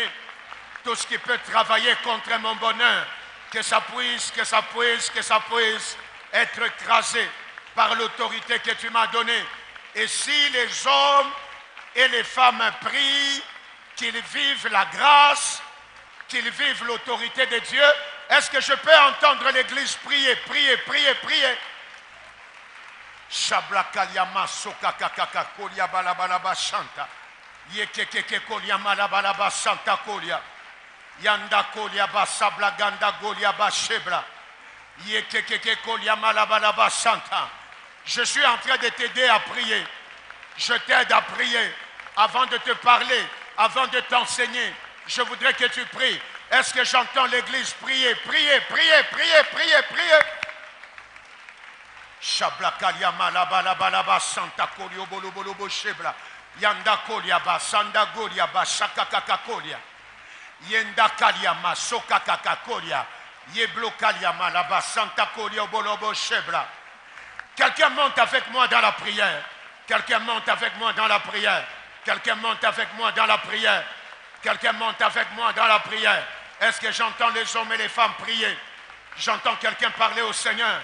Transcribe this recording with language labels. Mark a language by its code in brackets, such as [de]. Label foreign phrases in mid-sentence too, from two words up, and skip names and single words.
[fr] Tout ce qui peut travailler contre mon bonheur, que ça puisse être écrasé par l'autorité que tu m'as donnée. Et si les hommes et les femmes prient, qu'ils vivent la grâce, qu'ils vivent l'autorité de Dieu, est-ce que je peux entendre l'église prier, prier, prier, prier? Shablakaliama sokakakaka kolia balabalaba shanta. Yekekeke kolia malabalaba santa kolia. Yanda kolia basabla ganda golia bashebla. Yekekeke kolia malabalaba santa. Je suis en train de t'aider à prier. Je t'aide à prier. Avant de te parler, avant de t'enseigner, je voudrais que tu pries. Est-ce que j'entends l'église prier, prier, prier, prier, prier, prier? Shablakalia malabalabalaba santa kolio bolobolobo shebla. Yanda kolia ba sanda golia ba shakakaka kolia. Yenda kalia masoka kaka kolia. Yeblo kalia malaba santa kolia bolobo shebla. Quelqu'un monte avec moi dans la prière. Quelqu'un monte avec moi dans la prière. Quelqu'un monte avec moi dans la prière. Quelqu'un monte avec moi dans la prière. Est-ce que j'entends les hommes et les femmes prier? J'entends quelqu'un parler au Seigneur.